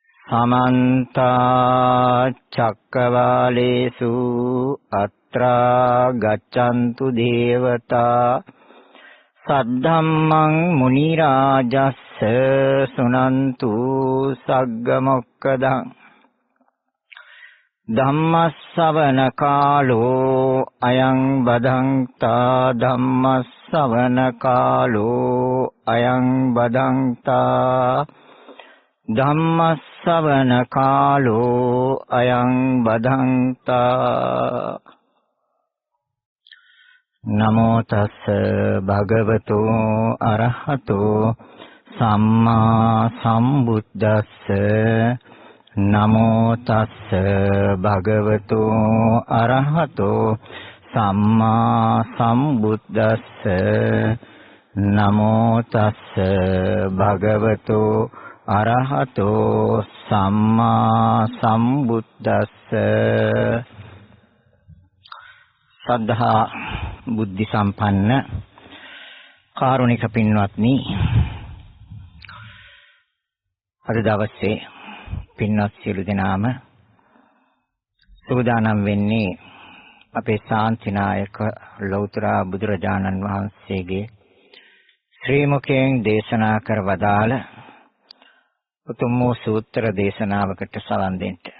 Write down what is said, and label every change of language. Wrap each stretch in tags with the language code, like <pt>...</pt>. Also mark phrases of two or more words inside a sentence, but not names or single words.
<pi>समन्त चक्रवालेषु अत्र गच्छन्तु देवता सद्धम्मं मुनिराजस्य सुनन्तु सग्गमोक्खदं धम्मश्रवण कालो अयं बधन्ता धम्मश्रवण कालो अयं बधन्ता धम्मश्रवण कालो अयं बधन्ता नमो तस् भगवतो अरहतो सम्मा सम्बुद्धस्स नमो तस् भगवतो अरहतो सम्मा सम्बुद्धस्स नमो तस् भगवतो अरहतो सम्मा सम्बुद्धस्स</pi> <si>ශ්‍රද්ධා බුද්ධි සම්පන්න කාරුණික පින්වත්නි අද දවසේ පින්වත් සියලු දෙනාම සූදානම් වෙන්නේ අපේ ශාන්තිනායක ලෞතර බුදුරජාණන් වහන්සේගේ ශ්‍රී මුඛයෙන් දේශනා කර වදාළ උතුම් වූ සූත්‍ර දේශනාවකට සවන් දෙන්න.</si>